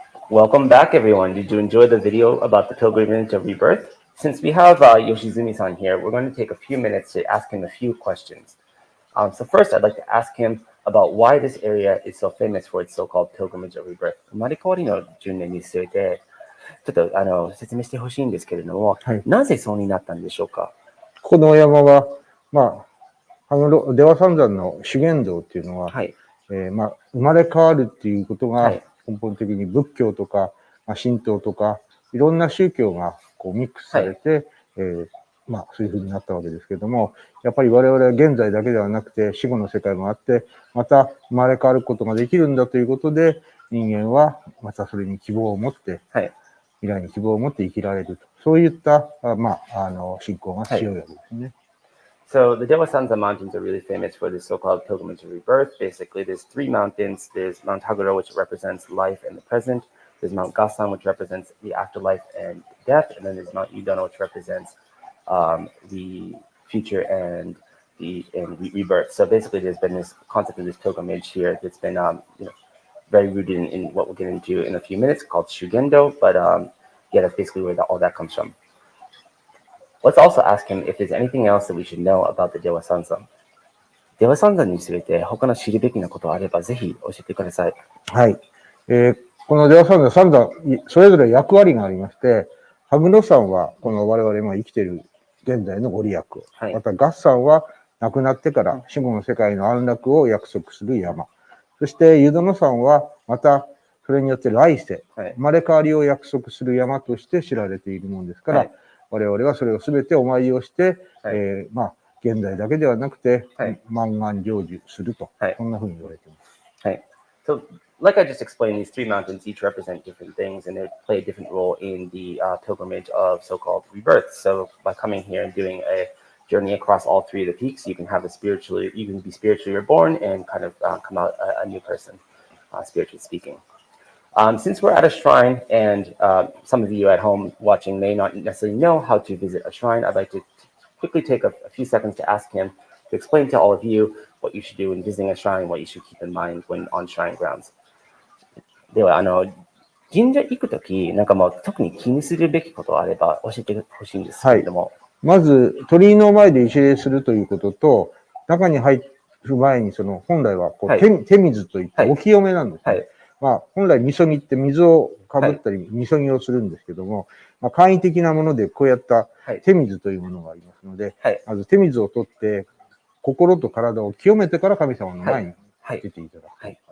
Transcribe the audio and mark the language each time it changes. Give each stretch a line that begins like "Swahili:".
English: Welcome back, everyone. Did you enjoy the video about the pilgrimage of rebirth? Since we have Yoshizumi-san here, we're going to take a few minutes to ask him a few questions. So first, I'd like to ask him about why this area is so famous for its so-called pilgrimage of rebirth.
Japanese: 生まれ変わりの10年について、ちょっと説明してほしいんですけれども、なぜそうになったんでしょうか？この山は、出羽三山の修験道っていうのは、生まれ変わるっていうことが根本的に仏教とか、神道とか、いろんな宗教がこうミックスされて、まあそういう風になったわけですけども、やっぱり我々は現在だけではなくて死後の世界もあって、また生まれ変わることができるんだということで、人間はまたそれに希望を持って、未来に希望を持って生きられると。そういった、まあ、信仰が強いわけですね。
English: So the Dewa Sanzan Mountains are really famous for this so-called pilgrimage of rebirth. Basically, there's three mountains. There's Mount Haguro, which represents life and the present. There's Mount Gasan, which represents the afterlife and death. And then there's Mount Yudono, which represents the future and rebirth. So basically, there's been this concept of this pilgrimage here that's been very rooted in what we'll get into in a few minutes, called Shugendo. But yeah, that's basically where all that comes from. Let's also ask him if there's anything else that we should know about the Dewa Sanzan.
Japanese: Dewa Sanzan について他の知るべきなことあればぜひ教えてください。はい。このデワ三山、それぞれ役割がありまして、羽黒山はこの我々今生きている現在のご利益を、また合山は亡くなってから死後の世界の安楽を約束する山。そして湯殿山はまたそれによって来世、生まれ変わりを約束する山として知られているものですから、我々はそれをすべてお参りをして、まあ現在だけではなくて、満願成就すると、そんなふうに言われています。はい。
English: So, like I just explained, these three mountains each represent different things, and they play a different role in the pilgrimage of so-called rebirth. So, by coming here and doing a journey across all three of the peaks, you can have you can be spiritually reborn and kind of come out a new person, spiritually speaking. Since we're at a shrine, and some of you at home watching may not necessarily know how to visit a shrine, I'd like to quickly take a few seconds to ask him to explain to all of you what you should do when visiting a shrine, what you should keep in mind when on shrine grounds.
Japanese: では、神社行くとき、なんかもう特に気にするべきことあれば教えてほしいんですけれども。まず、鳥居の前で一礼するということと、中に入る前に、本来はこう、手水といってお清めなんですね。まあ、本来、みそぎって水をかぶったり、みそぎをするんですけども、まあ、簡易的なものでこうやった手水というものがありますので、まず手水を取って、心と体を清めてから神様の前に出ていただく。